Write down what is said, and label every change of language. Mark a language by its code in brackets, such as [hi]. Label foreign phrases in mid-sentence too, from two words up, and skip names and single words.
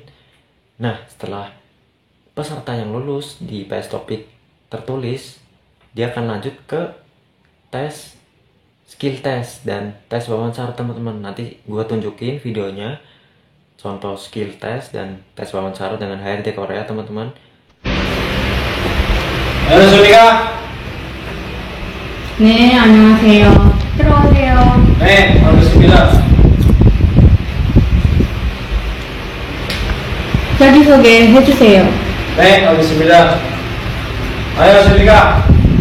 [id] Nah setelah peserta yang lulus di IPS topik tertulis, dia akan lanjut ke tes [en] skill test [id] dan tes wawancara teman-teman. Nanti gue tunjukin videonya, contoh [en] skill test [id] dan tes wawancara dengan HRD Korea teman-teman. [ko] 안녕하십니까? 네, 안녕하세요. 들어오세요. 네, 반갑습니다. 자기소개 해주세요. 네, 알겠습니다. 안녕하십니까?